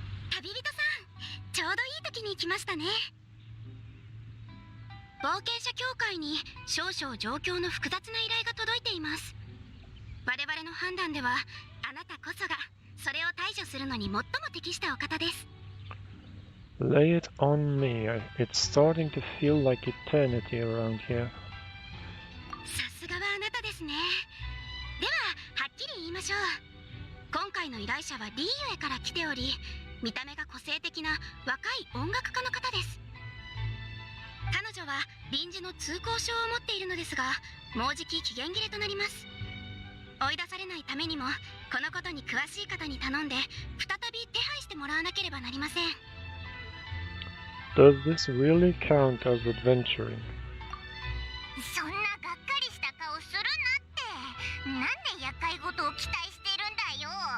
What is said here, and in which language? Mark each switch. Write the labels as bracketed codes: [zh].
[ja] 旅人さん、ちょうどいい時に来ましたね。冒険者協会に少々状況の複雑な依頼が届いています。我々の判断では、あなたこそがそれを対処するのに最も適したお方です。 [en] Lay it on me. It's starting to feel like eternity around here. [ja] さすがはあなたですね。では、はっきり言いましょう。今回の依頼者はリーユエから来ており、見た目が個性的な若い音楽家の方です。彼女は臨時の通行証を持っているのですが、もうじき期限切れとなります。追い出されないためにも、このことに詳しい方に頼んで、再び手配してもらわなければなりません。 [en] Does this really count as adventuring? [ja] そんながっかりした顔するなって。なんで厄介事を期待してるんだよ。